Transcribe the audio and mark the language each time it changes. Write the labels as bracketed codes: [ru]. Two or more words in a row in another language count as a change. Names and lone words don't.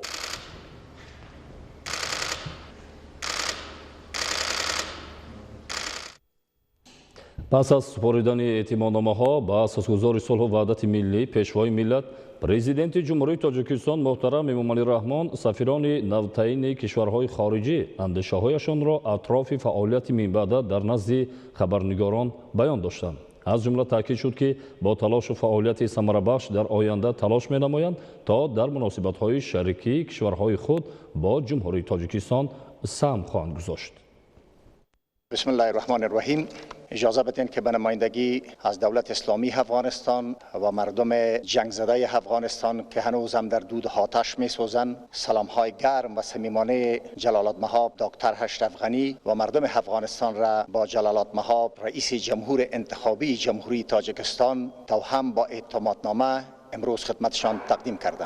[tg] пас аз супоридани эътимодномаҳо ба асосгузори сулҳу ваҳдати миллӣ пешвои миллат президенти ҷумҳурии Тоҷикистон муҳтарам Эмомалӣ Раҳмон сафирони навтаини кишварҳои хориҷӣ андешаҳояшонро атрофи фаъолияти минбаъда дар назди хабарнигорон баён доштанд. аз ҷумла таъкид шуд, ки бо талошу фаъолияти самарабахш дар оянда талош менамоянд то дар муносибатҳои шарикии кишварҳои худ бо ҷумҳурии Тоҷикистон саҳм хоҳанд гузошт. [ar] بسم الله الرحمن الرحیم. [fa] اجازه بدین که به نمایندگی از دولت اسلامی افغانستان و مردم جنگ زده افغانستان که هنوز هم در دود آتش می‌سوزند سلام‌های گرم و صمیمانه جلالتمآب دکتر اشرف غنی و مردم افغانستان را با جلالتمآب رئیس جمهور انتخابی جمهوری تاجیکستان توهم با اعتمادنامه امروز خدمتشان تقدیم کردم.